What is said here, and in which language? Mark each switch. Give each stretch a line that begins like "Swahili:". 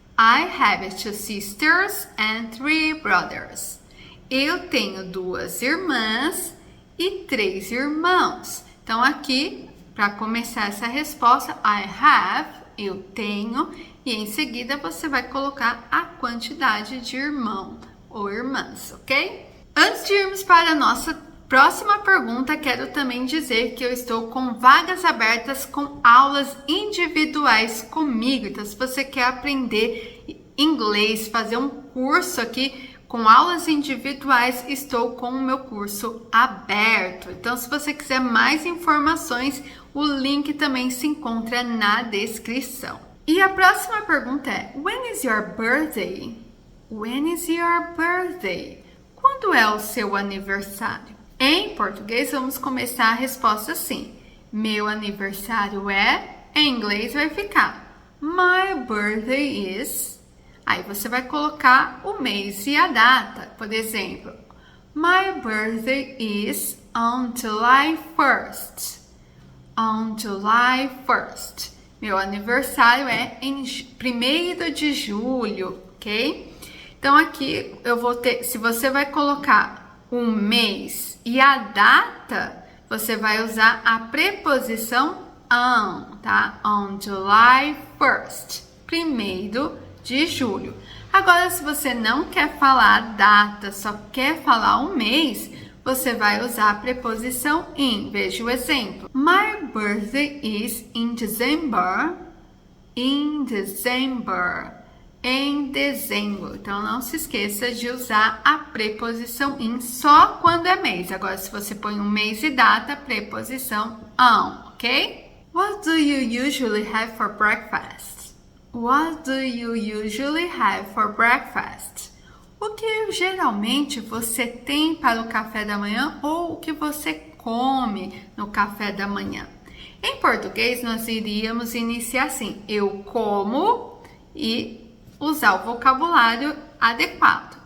English: I have 2 sisters and 3 brothers.
Portuguese: Eu tenho 2 irmãs e 3 irmãos. Então aqui, para começar essa resposta,
English: I have,
Portuguese: eu tenho, e em seguida você vai colocar a quantidade de irmão ou irmãs, ok? Antes de irmos para a nossa próxima pergunta, quero também dizer que eu estou com vagas abertas com aulas individuais comigo. Então, se você quer aprender inglês, fazer um curso aqui com aulas individuais, estou com o meu curso aberto. Então, se você quiser mais informações, o link também se encontra na descrição. E a próxima pergunta é:
English: When is your birthday?
Portuguese: When is your birthday? Quando é o seu aniversário? Em português, vamos começar a resposta assim. Meu aniversário é... Em inglês vai ficar
English: My birthday is...
Portuguese: Aí você vai colocar o mês e a data. Por exemplo,
English: My birthday is on July 1st. On July 1st.
Portuguese: Meu aniversário é em 1º de julho, ok? Então aqui eu vou ter, se você vai colocar o mês e a data, você vai usar a preposição on, tá?
English: On July 1st,
Portuguese: 1º de julho. Agora, se você não quer falar a data, só quer falar o mês, você vai usar a preposição in. Veja o exemplo.
English: My birthday is in December. In December.
Portuguese: Em dezembro. Então, não se esqueça de usar a preposição in só quando é mês. Agora, se você põe um mês e data, preposição on, ok?
English: What do you usually have for breakfast? What do you usually have for breakfast?
Portuguese: O que geralmente você tem para o café da manhã ou o que você come no café da manhã? Em português, nós iríamos iniciar assim: eu como e usar o vocabulário adequado.